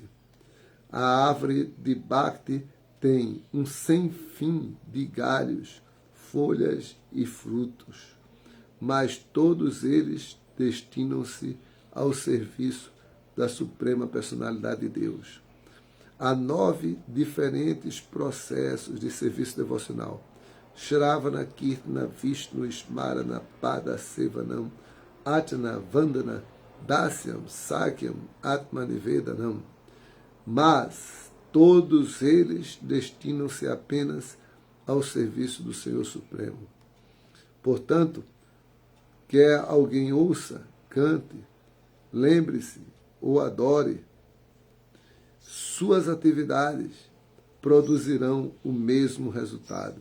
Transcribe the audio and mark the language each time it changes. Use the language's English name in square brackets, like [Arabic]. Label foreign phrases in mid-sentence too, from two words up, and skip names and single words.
[Portuguese] A árvore de Bhakti tem um sem fim de galhos, folhas e frutos, mas todos eles destinam-se ao serviço da Suprema Personalidade de Deus. Há 9 diferentes processos de serviço devocional: [Sanskrit] श्रवण, कीर्तन, विष्णु, स्मरण, पाद, सेवनम्, अतन, वन्दन, दास्यम्, सक्यम्, आत्मनिवेदनम्. [Portuguese] Mas todos eles destinam-se apenas ao serviço do Senhor Supremo. Portanto, quer alguém ouça, cante, lembre-se ou adore, suas atividades produzirão o mesmo resultado.